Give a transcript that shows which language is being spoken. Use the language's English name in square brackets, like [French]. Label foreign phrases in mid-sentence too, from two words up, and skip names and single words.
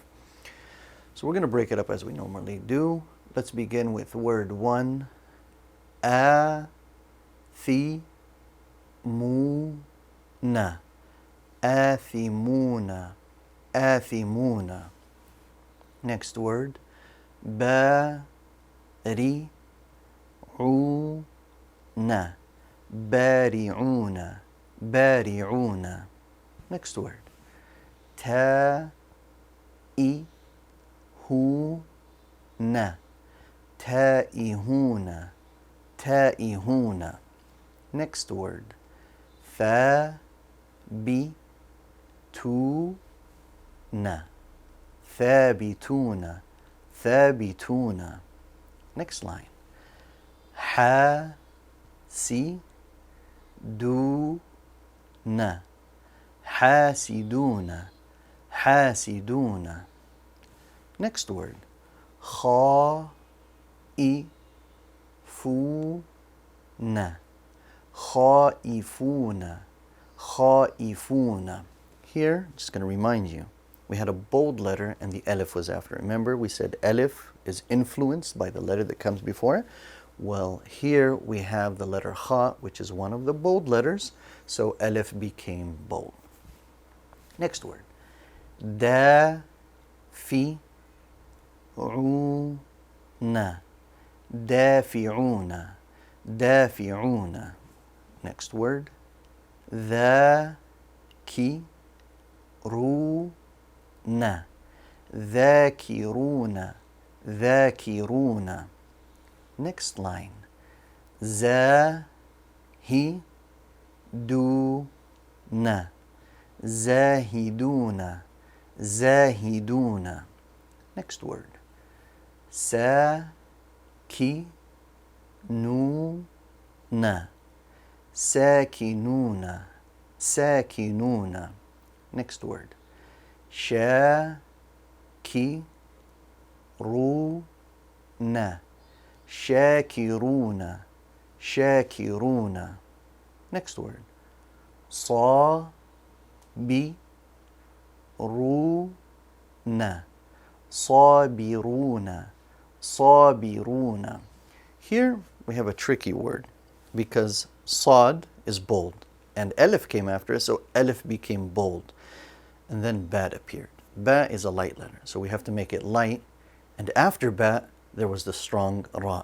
[English] So we're going to break it up as we normally do. Let's begin with word 1, [Arabic] آ-ثِ-مُو-نَ، آثِمُونَ، آثِمُونَ. [English] Next word, [Arabic] بَا-رِ-عُو-نَ، بَارِعُونَ، بَارِعُونَ. [English] Next word, [Arabic] تَا-ئِ-هُو-نَ، تَائِهُونَ، تَائِهُونَ. [English] Next word, [Arabic] فَا-بِ-تُو-نَ، ثَابِتُونَ، ثَابِتُونَ. [English] Next line, [Arabic] حَا-سِ-دُو-نَ، حَاسِدُونَ، حَاسِدُونَ. [English] Next word, [Arabic] خَا-ئِ-فُو-نَ، خَائِفُونَ، خَائِفُونَ. [English] Here, just going to remind you, we had a bold letter and the alif was after. Remember, we said alif is influenced by the letter that comes before it. Well, here we have the letter kha, which is one of the bold letters, so alif became bold. Next word, [Arabic] دَا-فِ-عُو-نَ، دَافِعُونَ، دَافِعُونَ. [English] Next word, [Arabic] ذَا-كِ-رُو-نَ، ذَاكِرُونَ، ذَاكِرُونَ. [English] Next line, [Arabic] زَا-هِ-دُو-نَ، زَاهِدُونَ، زَاهِدُونَ. [English] Next word, [Arabic] سَا-كِ-نُو-نَ، سَاكِنُونَ، سَاكِنُونَ. [English] Next word, [Arabic] شَا-كِ-رُو-نَ، شَاكِرُونَ، شَاكِرُونَ. [English] Next word, [Arabic] صَا-بِ-رُو-نَ، صَابِرُونَ، صَابِرُونَ. [English] Here we have a tricky word because sad is bold and alif came after it, so alif became bold. And then ba appeared. Ba is a light letter, so we have to make it light. And after ba, there was the strong ra.